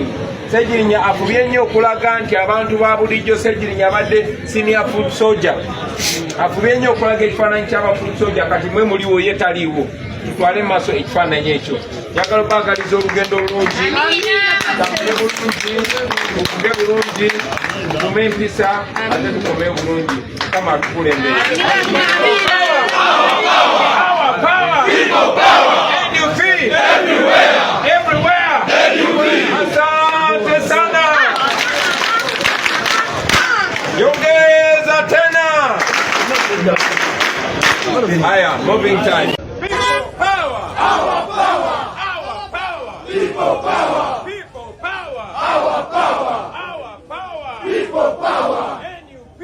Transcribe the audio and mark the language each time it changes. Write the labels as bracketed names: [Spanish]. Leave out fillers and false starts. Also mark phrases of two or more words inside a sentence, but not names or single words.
[Ganda] Ssegirinya afubye nnyo okulaga nti abantu ba bulijjo Ssegirinya abadde [English] senior food soldier. [Ganda] Afubye nnyo okulaga ekifaananyi ky'aba [English] food soldier, [Ganda] kati mwe muliwo ye taliiwo. Tutwale mu maaso ekifaananyi ekyo. Njagala obaagaliza olugendo olungi, tambule bulungi, tuvuge bulungi, tukume empisa, ate tukome bulungi. Kama atukulembere. [Swahili] Asante sana. Yongeza tena. Haya, [English] moving time. People power. Our power. Our power. People power. People power. Our power. Our power. People power. NUP.